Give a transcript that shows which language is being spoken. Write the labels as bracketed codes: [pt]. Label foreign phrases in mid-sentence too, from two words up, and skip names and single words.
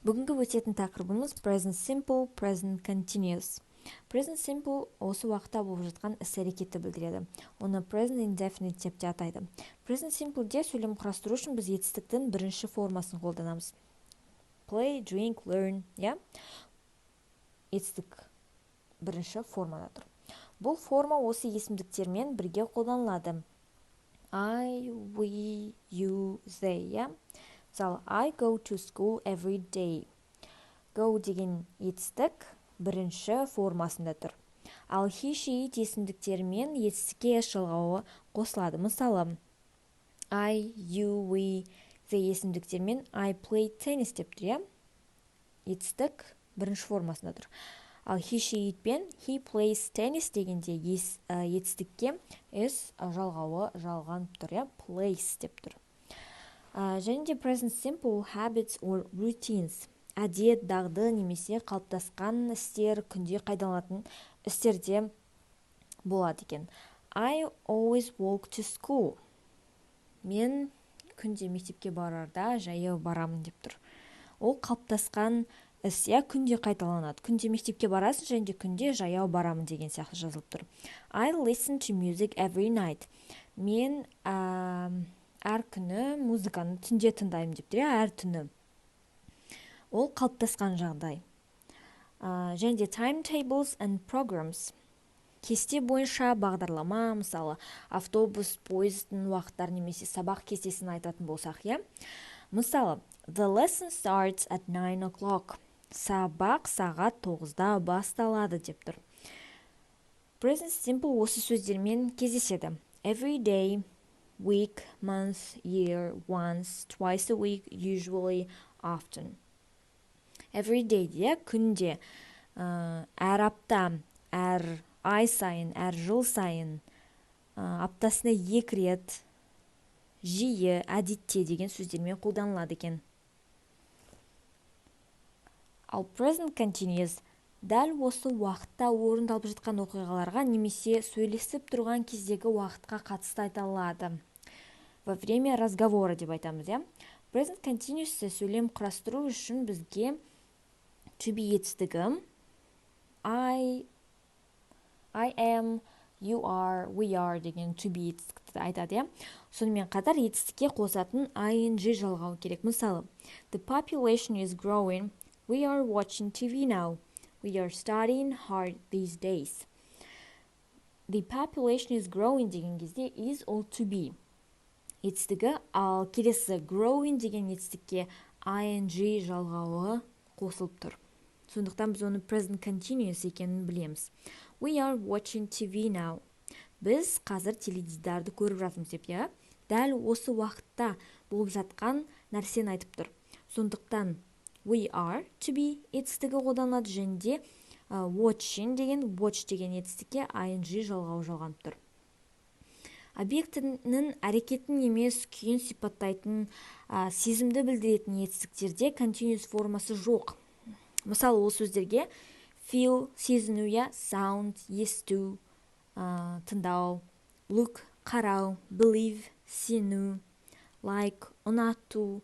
[kk] Бүгінгі өтетін тақырыбымыз [en] present simple, present continuous. Present simple [kk] осы уақытта болып жатқан іс-әрекетті білдіреді. Оны [en] present indefinite [kk] деп те атайды. [en] Present simpleде [kk] сөйлем құрастыру үшін біз етістіктің бірінші формасын қолданамыз. [en] Play, drink, learn, yeah? [kk] Етістік бірінші формада тұр. Бұл форма осы есімдіктермен бірге қолданылады. [en] I, we, you, they, yeah? Мысалы, I go to school every day. [kk] Go деген етістік бірінші формасында тұр. Ал [en] he, she, it [kk] есімдіктермен етістікке жалғауы қосылады. Мысалы, [en] I, you, we, they [kk] есімдіктермен [en] I play tennis [kk] деп тұр, иә? Етістік бірінші формасында тұр. Ал [en] he, she, it [kk] пен [en] he plays tennis [kk] дегенде етістікке s жалғауы жалғанып тұр, иә? [en] Plays [kk] деп тұр. Және де [en] present simple habits or routines. [kk] Әдет, дағды немесе қалыптасқан істер, күнде қайталанатын істерде болады екен. [en] I always walk to school. [kk] Мен күнде мектепке барарда жаяу барамын деп тұр. Ол қалыптасқан іс, күнде қайталанады. Күнде мектепке барасың, және де күнде жаяу барамын деген сияқты жазылып тұр. [en] I listen to music every night. [kk] Мен әр күні музыканы түнде тыңдаймын деп тұр, әр түні. Ол қалыптасқан жағдай. Және де [en] timetables and programs. [kk] Кесте бойынша бағдарлама, мысалы, автобус, пойыздың уақыттар немесе сабақ кестесін айтатын болсақ, иә? Мысалы, [en] the lesson starts at 9 o'clock. [kk] Сабақ сағат 9-да басталады деп тұр. [en] Present simple [kk] осы сөздермен кездеседі. [en] Every day, week, month, year, once, twice a week, usually, often. Every day [kk] де күнде, әр апта, әр ай сайын, әр жыл сайын, аптасына 2 рет, жиі, әдетте деген сөздермен қолданылады екен. Ал [en] present continuous [kk] дәл осы уақытта орындалып жатқан оқиғаларға немесе сөйлесіп тұрған кездегі уақытқа қатысты айтылады. [ru] Во время разговора [kk] деп айтамыз, иә? [en] Present continuous [kk] сөйлем құрастыру үшін бізге [en] to be [kk] етістігі [en] I am, you are, we are [kk] деген [en] to be [kk] етістікті айтады, иә? Сонымен қатар етістікке қосатын ing жалғау керек. Мысалы, [en] the population is growing, we are watching TV now, we are studying hard these days. The population is growing [kk] деген кезде [en] is all to be [kk] етістігі, ал келесі [en] growing [kk] деген етістікке [en] ing [kk] жалғауы қосылып тұр. Сондықтан біз оны [en] present continuous [kk] екенін білеміз. [en] We are watching TV now. [kk] Біз қазір теледидарды көріп жатырмыз деп, иә? Дәл осы уақытта болып жатқан нәрсені айтып тұр. Сондықтан [en] we are to be [kk] етістігі қолданылады, және де watching деген етістікке ing жалғауы жалғанып тұр. Объектінің әрекетін емес, күйін сипаттайтын, сезімді білдіретін етістіктерде continuous формасы жоқ. Мысалы, ол сөздерге feel, сезіну, sound, есту, тыңдау, look, қарау, believe, сену, like, ұнату.